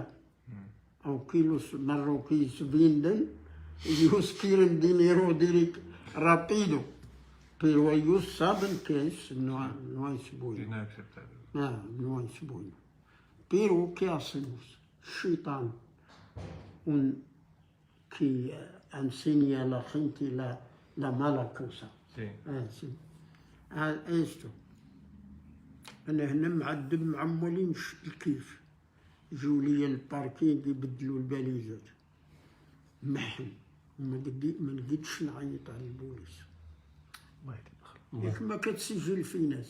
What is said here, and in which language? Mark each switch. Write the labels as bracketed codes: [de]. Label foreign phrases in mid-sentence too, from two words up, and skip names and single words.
[es] Aunque los marroquíes venden, ellos quieren dinero rápido, pero ellos saben que no es bueno. Inaceptable. No es bueno. Pero, ¿qué hacemos? Shaitan, que enseña a la gente la mala cosa. Sí. Sí. esto. [ar] أنا هنا معذب معمولين الكيف. يجوا لي الباركينغ يبدلوا الباليزات. محن. ما نقدش نعيط على البوليس. ياك ما كتسجل في ناس.